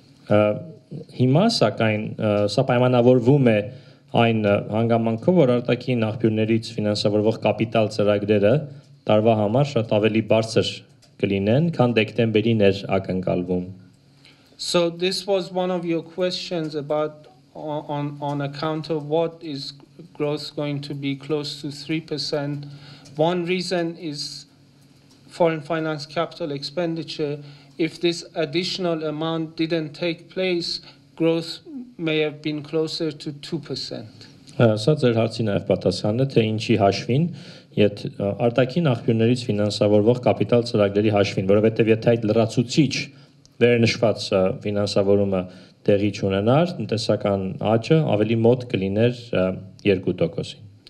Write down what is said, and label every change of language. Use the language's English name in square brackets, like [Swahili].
[Armenian] Հիմա սակայն սա պայմանավորվում է այն հանգամանքով, որ արտաքին աղբյուրներից ֆինանսավորվող կապիտալ ծրագրերը տարվա համար շատ ավելի բարձր կլինեն, քան դեկտեմբերին էր ակնկալվում։ [English] So this was one of your questions about on account of what is growth going to be close to 3%. One reason is foreign finance capital expenditure. If this additional amount didn't take place, growth may have been closer to 2%. [Armenian] Սա ձեր հարցի նաև պատասխանն է, թե ինչի հաշվին, եթե արտաքին աղբյուրներից ֆինանսավորվող կապիտալ ծրագրերի հաշվին, որովհետև եթե այդ լրացուցիչ վերնշված ֆինանսավորումը տեղի չունենար, տնտեսական աճը ավելի մոտ կլիներ 2%-ին։